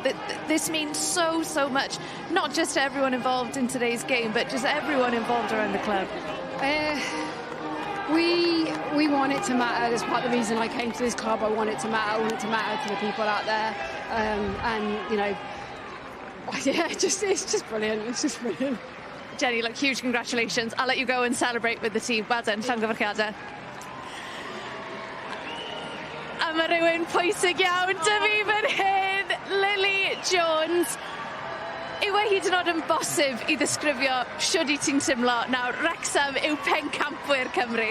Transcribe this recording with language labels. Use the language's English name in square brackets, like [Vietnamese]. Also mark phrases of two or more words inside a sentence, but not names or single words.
[English] This means so much, not just to everyone involved in today's game, but just everyone involved around the club. We want it to matter. That's part of the reason I came to this club. I want it to matter. I want it to matter to the people out there. And, you know, yeah, it's just brilliant. It's just brilliant. Jenny, look, huge congratulations. I'll let you go and celebrate with the team. Well done, [Welsh] llongyfarchiadau. A mae rhywun pwysig iawn dy fi fan hyn, Lily Jones. Yw e hyd yn oed yn bosib i ddisgrifio siwr i ti'n teimlo nawr? Wrexham yw pencampwyr Cymru.